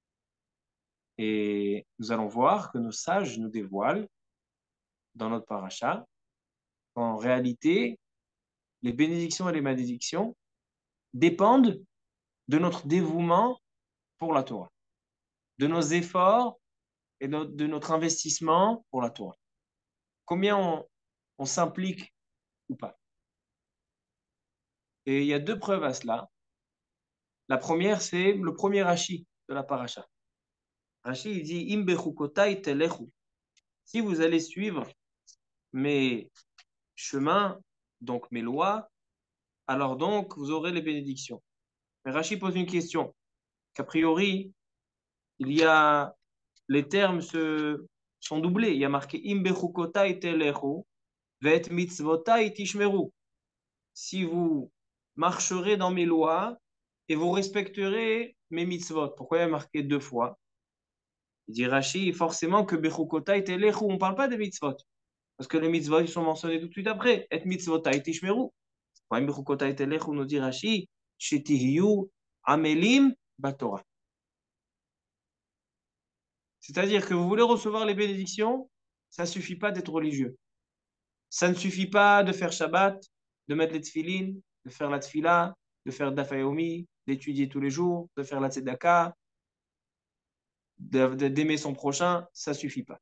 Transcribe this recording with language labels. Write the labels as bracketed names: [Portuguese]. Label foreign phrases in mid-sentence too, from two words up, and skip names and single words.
[French] Et nous allons voir que nos sages nous dévoilent dans notre paracha qu'en réalité, les bénédictions et les malédictions dépendent de notre dévouement pour la Torah, de nos efforts et de notre investissement pour la Torah. Combien on s'implique ou pas. Et il y a deux preuves à cela. La première, c'est le premier Rashi de la paracha. Rashi, il dit [Hebrew] אם בחקתי תלכו. [French] Si vous allez suivre mes chemins, donc mes lois, alors donc vous aurez les bénédictions. Mais Rashi pose une question, qu'a priori, il y a les termes sont doublés. Il y a marqué [Hebrew] אם בחקתי תלכו ואת מצותי תשמרו. [French] Si vous marcherez dans mes lois et vous respecterez mes mitzvot. Pourquoi il y a marqué deux fois? Il dit Rashi, forcément que [Hebrew] בחקתי תלכו, [French] on ne parle pas des mitzvot. Parce que les mitzvot, ils sont mentionnés tout de suite après. Et [Hebrew] מצותי תשמרו. [French] Pourquoi [Hebrew] בחקתי תלכו [French] nous dit Rashi, [Hebrew] שתהיו עמלים בתורה. [French] C'est-à-dire que vous voulez recevoir les bénédictions, ça ne suffit pas d'être religieux. Ça ne suffit pas de faire Shabbat, de mettre les tefilines, de faire la tefila, de faire dafayomi, d'étudier tous les jours, de faire la tzedaka, d'aimer son prochain, ça ne suffit pas.